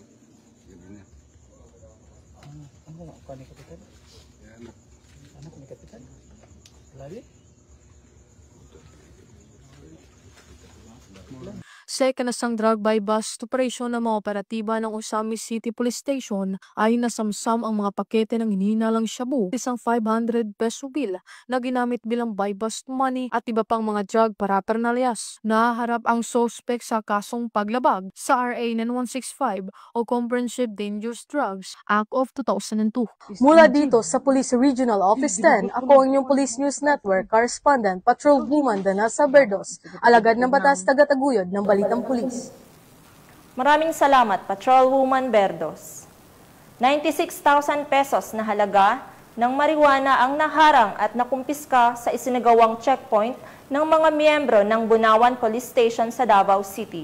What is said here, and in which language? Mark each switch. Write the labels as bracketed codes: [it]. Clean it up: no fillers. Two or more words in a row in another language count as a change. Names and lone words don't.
[tl] Sa ikinasang [en] drug by bus operation [tl] ng mga operatiba ng Osamis City Police Station ay nasamsam ang mga pakete ng hinihinalang shabu, isang 500 peso bill na ginamit bilang [en] by bus money [tl] at iba pang mga [en] drug paraphernalias. [tl] Nahaharap ang suspect sa kasong paglabag sa RA 9165 o Comprehensive Dangerous Drugs Act of 2002. Mula dito sa Police Regional Office 10, ako ang inyong Police News Network Correspondent Patrolwoman Danessa Berdos, alagad ng batas, tagataguyod ng Balitang Pulis. Maraming salamat, Patrolwoman Berdos. 96,000 pesos na halaga ng marijuana ang naharang at nakumpiska sa isinagawang checkpoint ng mga miyembro ng Bunawan Police Station sa Davao City.